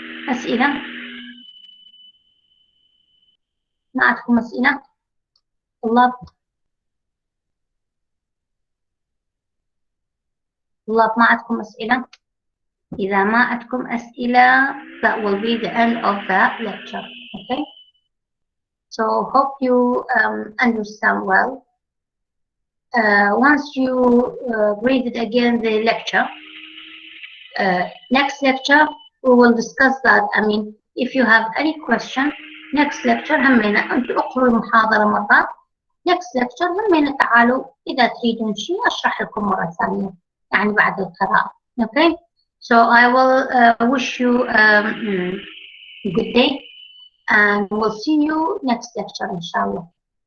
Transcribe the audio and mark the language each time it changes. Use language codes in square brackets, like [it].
[ar] أسئلة؟ ما عندكم أسئلة؟ طلاب ما عندكم أسئلة؟ إذا ما عندكم أسئلة [en] that will be the end of the lecture. Okay, so hope you understand well. Once you read it again the lecture, next lecture we will discuss that. I mean, if you have any question, next lecture [ar] همينا أنتوا اقروا المحاضرة مرة، [en] next lecture [ar] همينا تعالوا إذا تريدون شيء أشرح لكم مرة ثانية، يعني بعد القراءة. [en] Okay, so I will wish you a good day and we'll see you next lecture إن شاء الله.